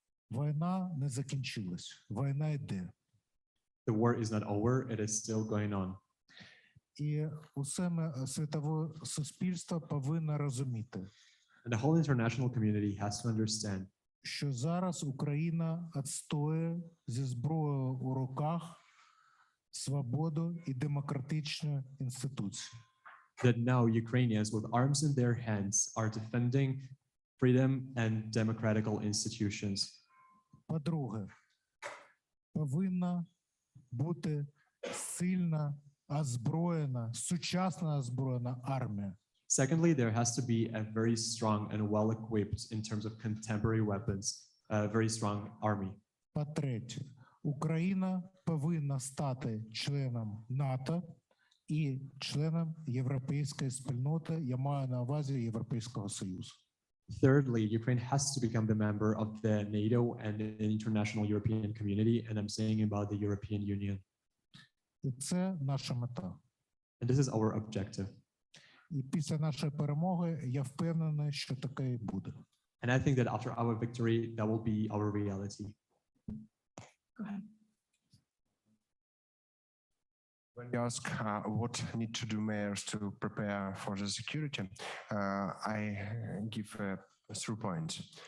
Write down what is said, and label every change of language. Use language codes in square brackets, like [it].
[uk] війна не закінчилась, війна йде. [en] the war is not over, it is still going on. [uk] І усе світове суспільство повинно розуміти, [en] And the whole international community has to understand [uk] що зараз Україна відстоює зі зброєю у руках свободу і демократичні інституції. [en] that now Ukrainians with arms in their hands are defending freedom and democratical institutions. [uk] По-друге, повинна бути сильна, озброєна, сучасна озброєна армія. [en] Secondly, there has to be a very strong and well-equipped in terms of contemporary weapons, a very strong army. [uk] По-третє, Україна повинна стати членом НАТО і членом європейської спільноти, я маю на увазі Європейського Союзу. [en] Thirdly, Ukraine has to become the member of the NATO and the international European community, and I'm saying about the European Union. [uk] І це наша мета. [en] And this is our objective. [uk] І після нашої перемоги я впевнений, що таке і буде. [en] And I think that after our victory, that will be our reality. Go ahead. When you ask what need to do mayors to prepare for the security, I give 3 points.